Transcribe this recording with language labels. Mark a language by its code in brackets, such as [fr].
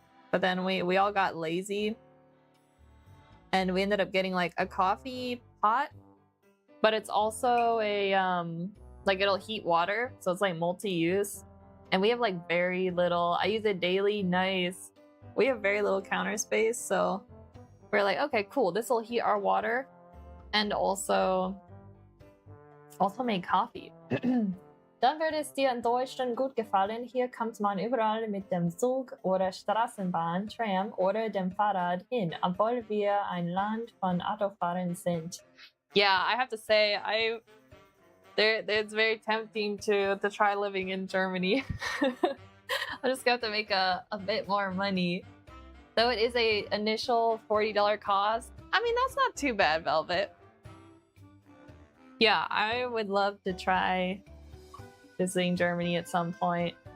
[en] But then we all got lazy and we ended up getting like a coffee pot, but it's also a like it'll heat water, so it's like multi-use. And we have like very little, I use it daily, nice. We have very little counter space, so we're like, okay, cool, this will heat our water and also make coffee. [de] Dann würde es dir in Deutschland gut gefallen. Hier kommt man überall mit dem Zug oder Straßenbahn, Tram oder dem Fahrrad hin, obwohl wir ein Land von Autofahrern sind. [en] Yeah, I have to say, it's very tempting to try living in Germany. I just have to make a bit more money. Though it is a initial $40 cost. I mean, that's not too bad, Velvet. Yeah, I would love to try visiting Germany at some point.